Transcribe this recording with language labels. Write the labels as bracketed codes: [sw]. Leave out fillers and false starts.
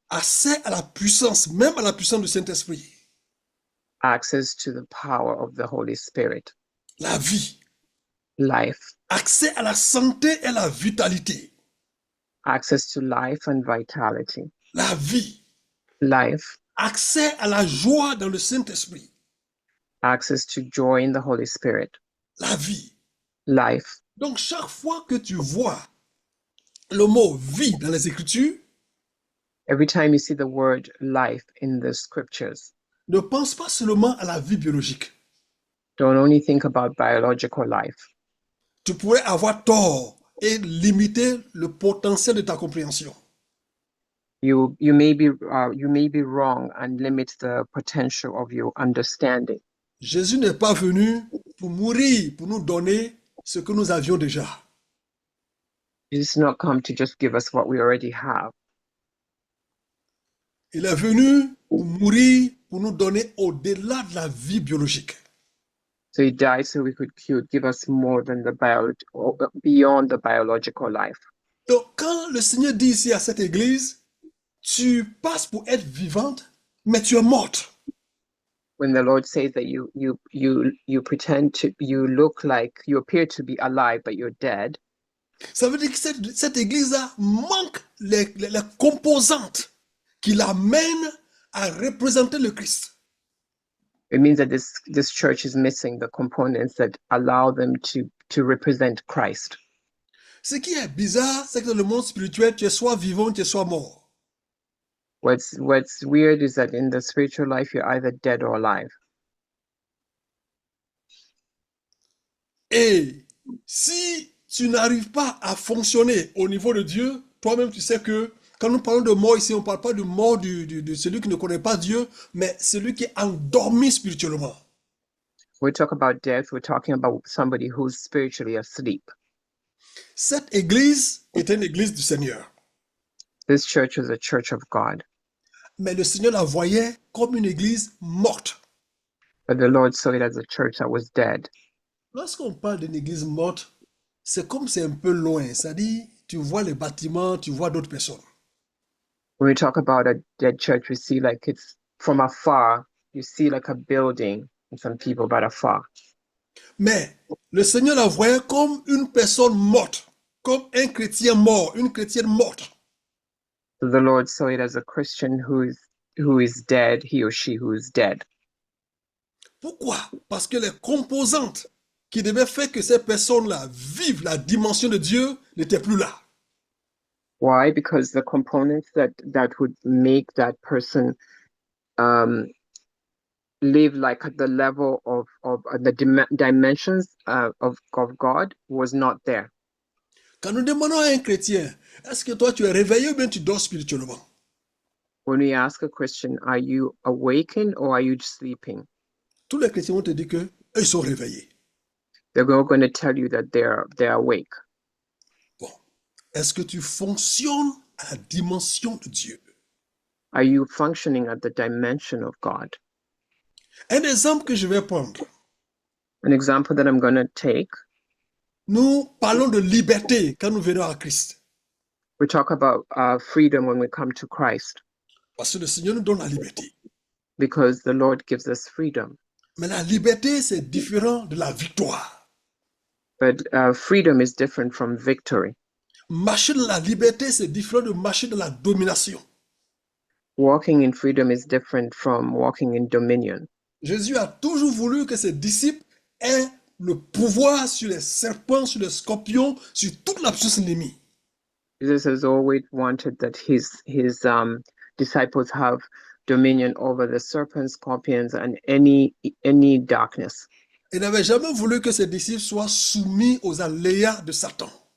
[fr] Accès à la puissance, même à la puissance du Saint-Esprit. [en] Access to the power of the Holy Spirit. [fr] La vie. [en] Life. [fr] Accès à la santé et à la vitalité. [en] access to life and vitality, [fr] la vie, [en] life, [fr] accès à la joie dans le Saint-Esprit, [en] access to joy in the Holy Spirit, [fr] la vie. [en] life. [fr] Donc chaque fois que tu vois le mot vie dans les Écritures, [en] Every time you see the word life in the scriptures, [fr] ne pense pas seulement à la vie biologique. [en] don't only think about biological life. [fr] Tu pourrais avoir tort et limiter le potentiel de ta compréhension. [en] You may be wrong and limit the potential of your understanding. [fr] Jésus n'est pas venu pour mourir, pour nous donner ce que nous avions déjà. [en] Jesus did not come to just give us what we already have. [fr] Il est venu pour mourir, pour nous donner au-delà de la vie biologique. [en] So he died so he would give us more than beyond the biological life. [fr] Donc, quand le Seigneur dit ici à cette église, tu passes pour être vivante, mais tu es morte. [en] When the Lord says that you pretend to, you look like, you appear to be alive, but you're dead. [fr] Ça veut dire que cette église-là manque les composantes qui l'amènent à représenter le Christ. [en] It means that this church is missing the components that allow them to represent Christ. [fr] Ce qui est bizarre, c'est que dans le monde spirituel, tu es soit vivant, tu es soit mort. [en] What's weird is that in the spiritual life, you're either dead or alive. [fr] Et si tu n'arrives pas à fonctionner au niveau de Dieu, toi-même tu sais que quand nous parlons de mort ici, on ne parle pas de mort de celui qui ne connaît pas Dieu, mais celui qui est endormi spirituellement. [en] We talk about death, we're talking about somebody who's spiritually asleep. [fr] Cette église était une église du Seigneur. [en] This church was a church of God. [fr] Mais le Seigneur la voyait comme une église morte. [en] But the Lord saw it as a church that was dead. [fr] Lorsqu'on parle d'une église morte, c'est comme c'est un peu loin. C'est-à-dire, tu vois les bâtiments, tu vois d'autres personnes. [en] When we talk about a dead church, we see like it's from afar, you see like a building and some people but afar. [fr] Mais le Seigneur la voyait comme une personne morte, comme un chrétien mort, une chrétienne morte. [en] So the Lord saw it as a Christian who is dead, he or she who is dead. [fr] Pourquoi? Parce que les composantes qui devaient faire que ces personnes-là vivent la dimension de Dieu n'étaient plus là. [en] Why? Because the components that would make that person live like at the level of the dimensions of God was not there. [fr] Quand nous demandons à un chrétien, est-ce que toi tu es réveillé ou bien tu dors spirituellement? [en] When we ask a Christian, are you awakened or are you sleeping? [fr] Tous les chrétiens vont te dire que ils sont réveillés. [en] They're going to tell you that they're awake. [fr] Bon, est-ce que tu fonctionnes à la dimension de Dieu? [en] Are you functioning at the dimension of God? [fr] Un exemple que je vais prendre. [en] An example that I'm going to take. [fr] Nous parlons de liberté quand nous venons à Christ. [en] We talk about freedom when we come to Christ. [fr] Parce que le Seigneur nous donne la liberté. [en] Because the Lord gives us freedom. [fr] Mais la liberté, c'est différent de la victoire. [en] But freedom is different from victory. [fr] Marcher dans la liberté, c'est différent de marcher dans la domination. [en] Walking in freedom is different from walking in dominion. [fr] Jésus a toujours voulu que ses disciples aient le pouvoir sur les serpents, sur les scorpions, sur toute la puissance ennemie. [en] Jesus has always wanted that his disciples have dominion over the serpents, scorpions, and any darkness. [fr] Il n'avait jamais voulu que ses disciples soient soumis aux aléas de Satan.